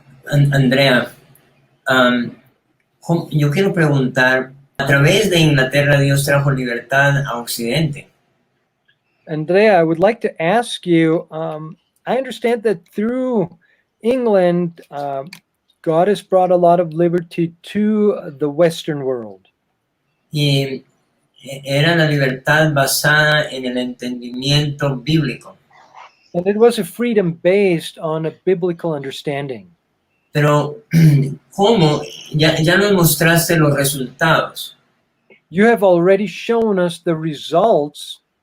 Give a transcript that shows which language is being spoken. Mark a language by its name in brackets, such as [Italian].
[Spanish] Andrea, yo quiero preguntar, a través de Inglaterra Dios trajo libertad a Occidente. [English] Andrea, I would like to ask you, I understand that through England, God has brought a lot of liberty to the Western world. [Spanish] Y era la libertad basada en el entendimiento bíblico. [English] And it was a freedom based on a biblical understanding. [Spanish] Pero, ¿cómo? Ya nos mostraste los resultados. [English] You have already shown us the results.